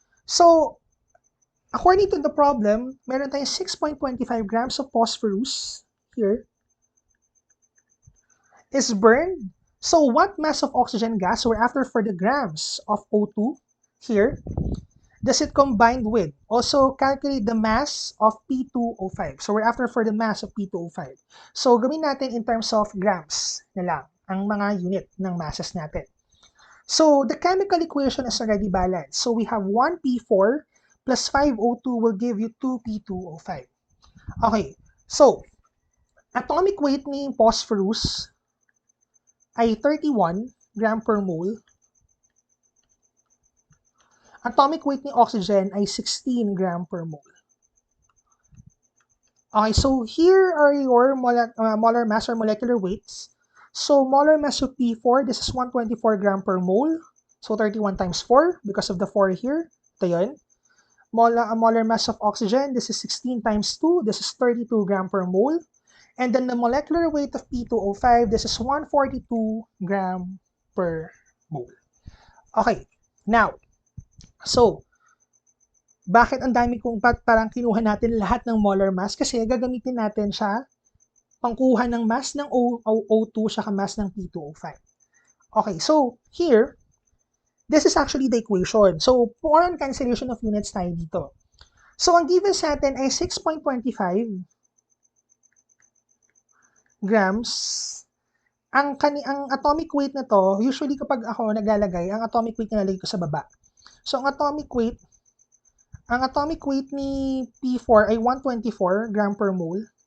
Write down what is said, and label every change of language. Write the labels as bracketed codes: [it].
[en] So, according to the problem, [tl] meron tayong [en] 6.25 grams of phosphorus here is burned. So, what mass of oxygen gas, so we're after for the grams of O2 here, does it combined with? Also, calculate the mass of P2O5. So, we're after for the mass of P2O5. [tl] So, gawin natin [en] in terms of grams [tl] na lang ang mga unit ng masses natin. [en] So, the chemical equation is already balanced. So, we have 1P4 plus 5O2 will give you 2P2O5. Okay, so, atomic weight ni phosphorus ay 31 gram per mole. Atomic weight ni oxygen ay 16 gram per mole. Okay, so here are your molar mass or molecular weights. So molar mass of P4, this is 124 gram per mole. So 31 times 4 because of the 4 here. [tl] Ito yun. [en] Molar mass of oxygen, this is 16 times 2. This is 32 gram per mole. And then the molecular weight of P2O5, this is 142 gram per mole. [tl] Okay, now, so, bakit ang dami kong parang kinuha natin lahat ng molar mass? Kasi gagamitin natin siya pangkuha ng mass ng O2 saka mass ng P2O5. [en] Okay, so here, this is actually the equation. So, for on cancellation of units tayo dito. [tl] So, ang given sa atin ay 6.25 grams. Ang atomic weight na to, usually kapag ako naglalagay, ang atomic weight na nalagay ko sa baba. [en] So, ang atomic weight ni P4 ay 124 gram per mole.